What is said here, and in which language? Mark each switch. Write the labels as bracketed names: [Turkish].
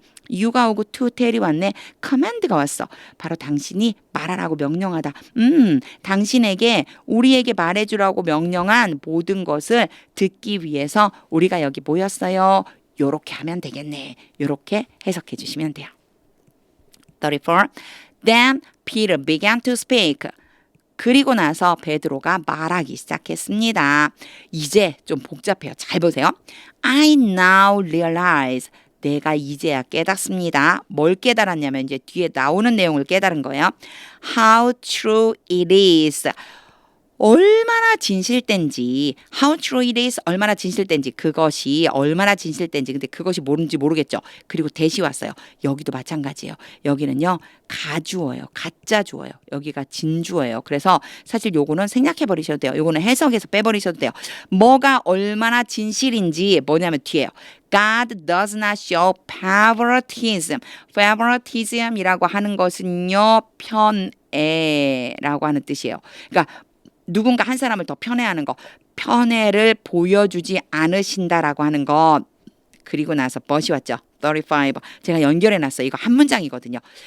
[Korean] you가 오고 to tell이 왔네. command가 왔어. 바로 당신이 말하라고 명령하다. 당신에게 우리에게 말해주라고 명령한 모든 것을 듣기 위해서 우리가 여기 모였어요. 요렇게 하면 되겠네. 요렇게 해석해 주시면 돼요. 34. [English] Then Peter began to speak. [Korean] 그리고 나서 베드로가 말하기 시작했습니다. 이제 좀 복잡해요. 잘 보세요. [English] I now realize. [Korean] 내가 이제야 깨닫습니다. 뭘 깨달았냐면 이제 뒤에 나오는 내용을 깨달은 거예요. [English] How true it is. [Korean] 얼마나 진실된지, [English] how true it is, [Korean] 얼마나 진실된지, 그것이 얼마나 진실된지, 근데 그것이 뭔지 모르겠죠. 그리고 대시 왔어요. 여기도 마찬가지예요. 여기는요, 가주어예요. 가짜 주어예요. 여기가 진주어예요. 그래서 사실 요거는 생략해 버리셔도 돼요. 요거는 해석해서 빼버리셔도 돼요. 뭐가 얼마나 진실인지 뭐냐면 뒤에요. [English] God does not show favoritism. [Korean] favoritism이라고 하는 것은요, 편애라고 하는 뜻이에요. 그러니까 누군가 한 사람을 더 편애하는 거, 편애를 보여주지 않으신다라고 하는 것. 그리고 나서 but이 왔죠. 35. 제가 연결해놨어요. 이거 한 문장이거든요.